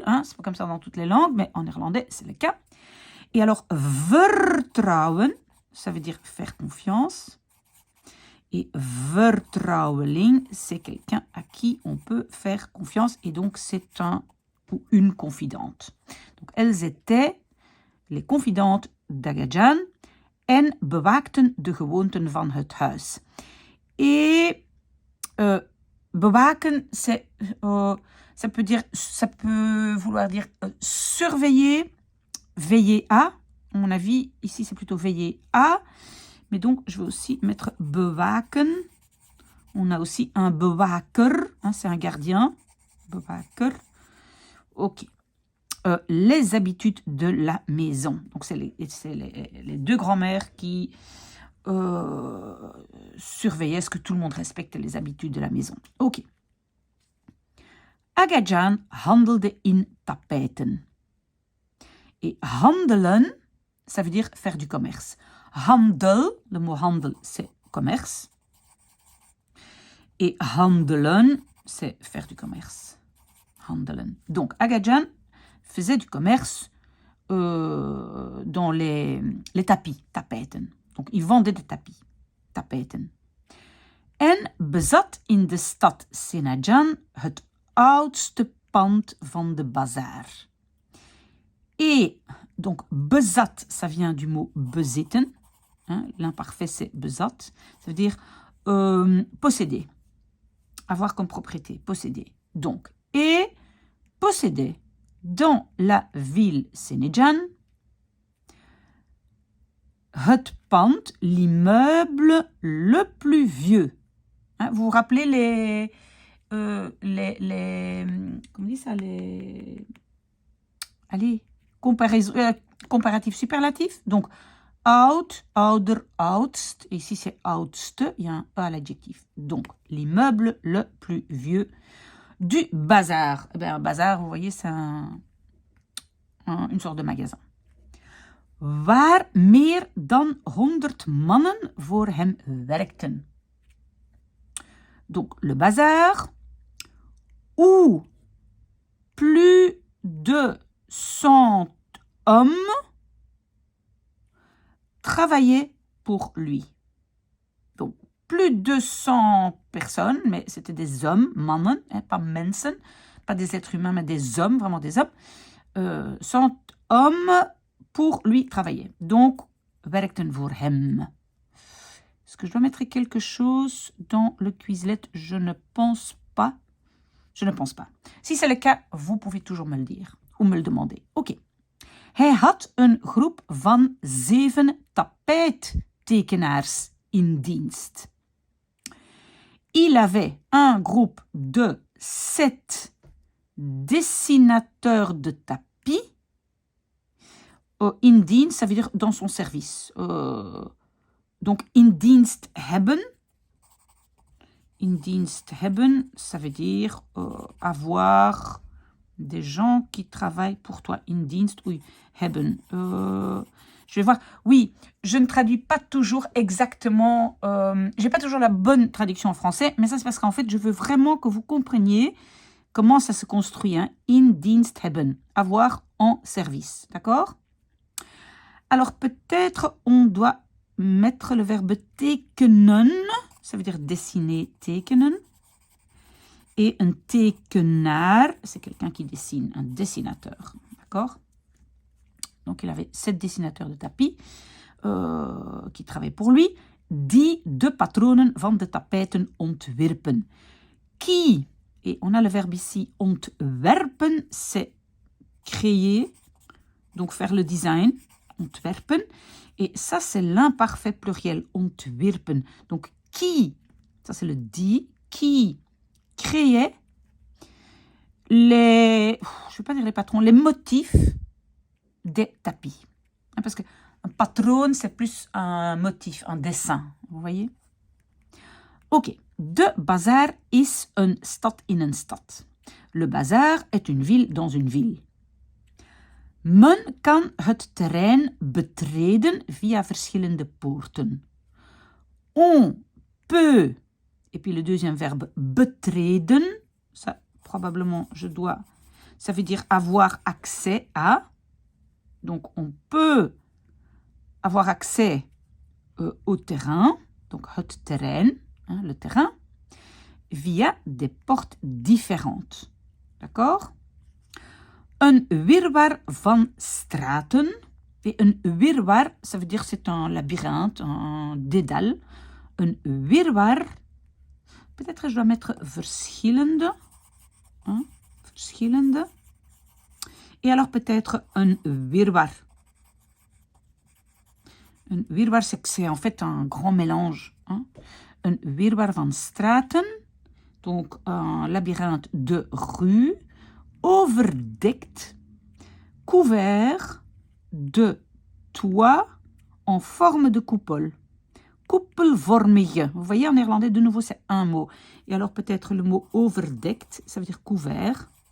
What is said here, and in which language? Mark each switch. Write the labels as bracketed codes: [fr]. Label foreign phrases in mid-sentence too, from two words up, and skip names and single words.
[fr] C'est pas comme ça dans toutes les langues, mais en néerlandais, c'est le cas. Et alors, vertrouwen, ça veut dire faire confiance. Et vertrouweling, c'est quelqu'un à qui on peut faire confiance. Et donc, c'est un ou une confidente. Donc, elles étaient les confidentes d'Agajan [nl] en bewaakten de gewoonten van het huis. [fr] Et bewaken, ça peut vouloir dire surveiller, veiller à. À mon avis, ici, c'est plutôt veiller à. Mais donc, je vais aussi mettre bewaken. On a aussi un bewaker, hein, c'est un gardien. Bewaker. Ok. Les habitudes de la maison. Donc, c'est les deux grands-mères qui surveillaient ce que tout le monde respecte les habitudes de la maison. Ok. [nl] Agajan handelde in tapijten. [fr] Et handelen, ça veut dire faire du commerce. Handel, le mot handel, c'est commerce. Et handelen, c'est faire du commerce. Handelen. Donc, Agajan faisait du commerce dans les tapis, tapijten. Donc, il vendait des tapis, tapijten. [nl] En bezat in de stad Senajan het oudste pand van de bazaar. [fr] Et donc, bezat, ça vient du mot bezitten. Hein, l'imparfait, c'est bezat. Ça veut dire posséder. Avoir comme propriété, posséder. Donc, et posséder dans la ville Senejan [nl] het pand, [fr] l'immeuble le plus vieux. Hein, vous vous rappelez comment on dit ça, comparatif superlatif. Donc, [nl] oud, ouder, oudst. [fr] Et ici, c'est oudste. Il y a un E à l'adjectif. Donc, l'immeuble le plus vieux du bazar. Eh bien, un bazar, vous voyez, c'est une sorte de magasin. [nl] Waar meer dan 100 mannen voor hem werkten. [fr] Donc, le bazar, où plus de 100 hommes travaillaient pour lui. Donc, plus de 100 personnes, mais c'était des hommes, mannen, hein, pas mensen, pas des êtres humains, mais des hommes, vraiment des hommes. 100 hommes pour lui travailler. Donc, [nl] werkten voor hem. [fr] Est-ce que je dois mettre quelque chose dans le Quizlet? Je ne pense pas. Je ne pense pas. Si c'est le cas, vous pouvez toujours me le dire ou me le demander. Ok. [nl] Hij had een groep van 7 tapijttekenaars in dienst. [fr] Il avait un groupe de 7 dessinateurs de tapis. [nl] In dienst, [fr] ça veut dire dans son service. Donc, [nl] in dienst hebben. In dienst hebben, [fr] ça veut dire avoir des gens qui travaillent pour toi. [nl] In dienst, [fr] oui, hebben. Je vais voir. Oui, je ne traduis pas toujours exactement. Je n'ai pas toujours la bonne traduction en français, mais ça, c'est parce qu'en fait, je veux vraiment que vous compreniez comment ça se construit. Hein. [nl] In dienst hebben. [fr] Avoir en service. D'accord? Alors, peut-être on doit mettre le verbe tekenen. Ça veut dire dessiner, tekenen. Et un tekenaar, c'est quelqu'un qui dessine, un dessinateur. D'accord? Donc, il avait 7 dessinateurs de tapis qui travaillaient pour lui, [nl] die de patronen van de tapijten ontwerpen. [fr] Qui, et on a le verbe ici, ontwerpen, c'est créer, donc faire le design, ontwerpen. Et ça, c'est l'imparfait pluriel, ontwerpen. Donc, qui, ça c'est le die, qui créait les, je ne vais pas dire les patrons, les motifs des tapis. Parce qu'un patroon, c'est plus un motif, un dessin. Vous voyez? Ok. [nl] De bazar is een stad in een stad. [fr] Le bazar est une ville dans une ville. [nl] Men kan het terrein betreden via verschillende poorten. [fr] On peut, et puis le deuxième verbe betreden, ça probablement ça veut dire avoir accès à. Donc on peut avoir accès au terrain. [nl] donc het terrein, [fr] hein, le terrain, via des portes différentes. D'accord? [nl] Een wirwar van straten. Et een wirwar, [fr] ça veut dire c'est un labyrinthe, un dédale. [nl] Een wirwar, [fr] peut-être je dois mettre verschillende. Hein, verschillende. Et alors peut-être un wirwar. Un wirwar, c'est en fait un grand mélange. Hein. [nl] Een wirwar van straten, [fr] donc un labyrinthe de rues, overdekt, couvert de toits en forme de coupole. Koepelvormige. Vous voyez, en néerlandais, de nouveau, c'est un mot. Et alors peut-être le mot overdekt, ça veut dire couvert.